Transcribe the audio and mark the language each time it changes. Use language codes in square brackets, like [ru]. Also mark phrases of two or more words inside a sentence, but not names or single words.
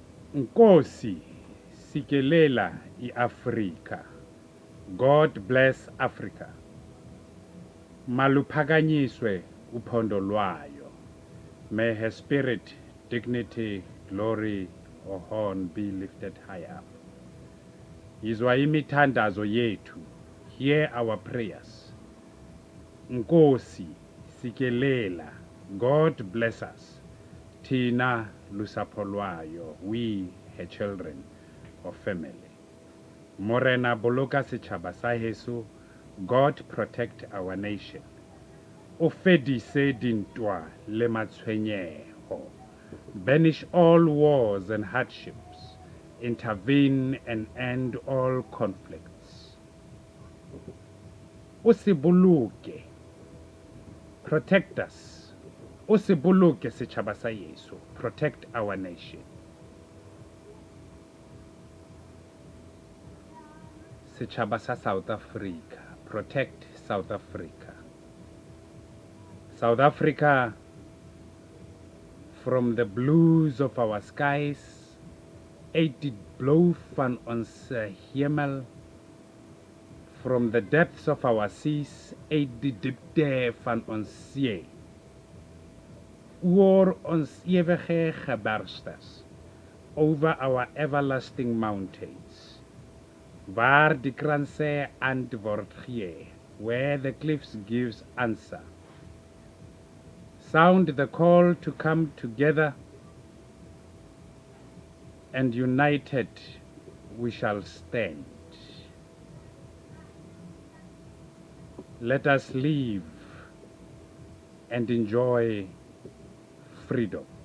[xh] Nkosi sikelela iAfrika. [en] God bless Africa. [xh] Maluphakanyiswe uphondo lwayo. [en] May her spirit, dignity, glory, or horn be lifted high up. [xh] Yizwa imithandazo yethu. [en] Hear our prayers. [xh] Nkosi sikelela. [en] God bless us. [xh] Thina lusapho lwayo, [en] we her children or family. [st] Morena boloka setjhaba sa heso. [en] God protect our nation. [st] O fedise dintwa le matshwenyeho. [en] Banish all wars and hardships. Intervene and end all conflicts. [st] O sibuluke. [en] Protect us. [st] O sibuluke setjhaba sa yeso. [en] Protect our nation. [st] Setjhaba sa South Africa. [en] Protect South Africa. South Africa, from the blues of our skies, [af] uit die blauw van ons hemel, [en] from the depths of our seas, [af] uit die diepte van ons see, oor ons ewige geberstes, [en] over our everlasting mountains, [af] waar die kranse antwoord gee, [en] where the cliffs gives answer. Sound the call to come together, and united we shall stand. Let us live and enjoy freedom.